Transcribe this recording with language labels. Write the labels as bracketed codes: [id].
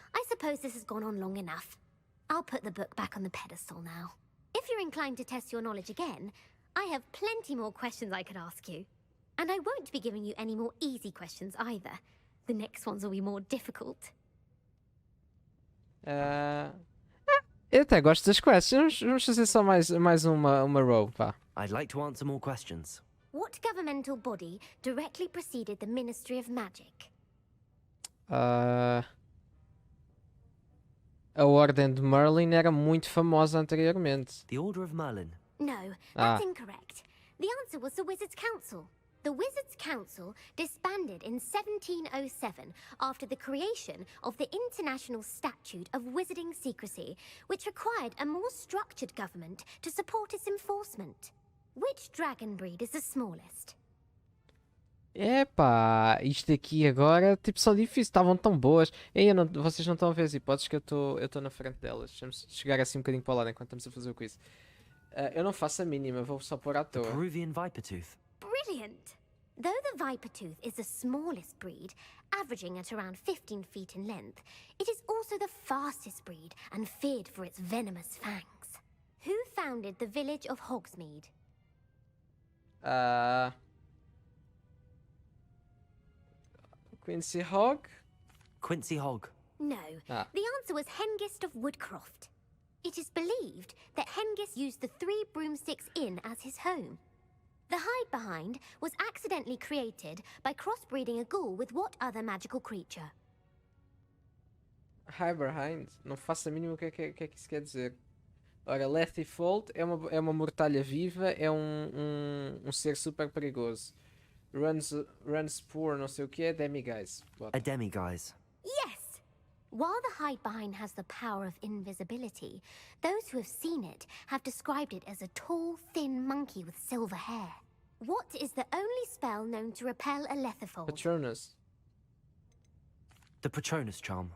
[en] I suppose this has gone on long enough. I'll put the book back on the pedestal now. If you're inclined to test your knowledge again, I have plenty more questions I could ask you. And I won't be giving you any more easy questions either. The next ones will be more difficult. [pt] Eu até gosto das quests. Vamos fazer só mais uma row, vá. [en] I'd like to answer more questions. What governmental body directly preceded the Ministry of Magic? [pt] A Ordem de Merlin era muito famosa anteriormente. [en] The Order of Merlin. No, that's incorrect. The answer was the Wizards' Council. The Wizards' Council disbanded in 1707 after the creation of the International Statute of Wizarding Secrecy, which required a more structured government to support its enforcement. Which dragon breed is the smallest? [pt] Epá, isto aqui agora, tipo, só difícil. Estavam tão boas. Vocês não estão a ver as hipóteses que eu estou na frente delas. Deixa-me chegar assim um bocadinho para o lado enquanto estamos a fazer o quiz. Eu não faço a mínima, vou só pôr à [en] The [pt] toa. [en] Peruvian Vipertooth. Brilliant! Though the Vipertooth is the smallest breed, averaging at around 15 feet in length, it is also the fastest breed and feared for its venomous fangs. Who founded the village of Hogsmeade? Quincy Hogg? Quincy Hogg. No, Ah. the answer was Hengist of Woodcroft. It is believed that Hengist used the 3 Broomsticks Inn as his home. The hide behind was accidentally created by crossbreeding a ghoul with what other magical creature? High Behind? [pt] Não faço a mínima o que é que isso quer dizer. Ora, Lethifold é uma mortalha viva, é um ser super perigoso. Runs poor, não sei o que é, demiguise. [en] A demiguise. Yes! While the hide behind has the power of invisibility, those who have seen it have described it as a tall, thin monkey with silver hair. What is the only spell known to repel a lethifold? Patronus. The Patronus charm.